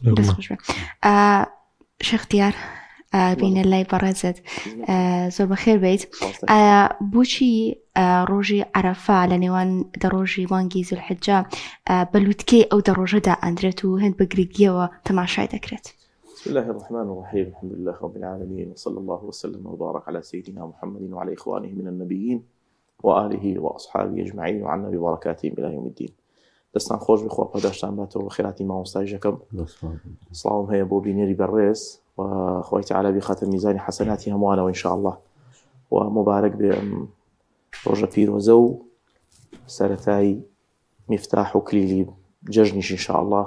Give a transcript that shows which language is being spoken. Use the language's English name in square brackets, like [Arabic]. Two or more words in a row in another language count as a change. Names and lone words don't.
[Central Kurdish] شێخ دیار بینە لای بەڕێزت زۆر بەخێر بیت. بۆچی ڕۆژی عەرەفا لە نێوان دەڕۆژی مانگی زولحجە بەلووتکەی ئەو دەڕۆژەدا ئەندرێت و هەند بەگریگیەوە تەماشای دەکرێت؟ [Arabic] بسم الله الرحمن الرحيم الحمد لله رب العالمين وصلى الله وسلم وبارك على سيدنا محمد وعلى إخوانه من النبيين وآله وأصحابه أجمعين وعنا ببركاتهم إلى يوم الدين. [Central Kurdish] دەستان خۆش بخوا پاداشتان باتەوە خێراتی مامۆستایژەکەم. سڵاوم هەیە بۆ بینێری بەڕێز و خوای تەعالی بخاتە میزانی حەسەناتی هەمووانەوە ئینشاءالله. و مبارەک بێ ئەم ڕۆژە پیرۆزە و سەرەتای میفتاح و کلیلی جەژنیش ئینشاءالله.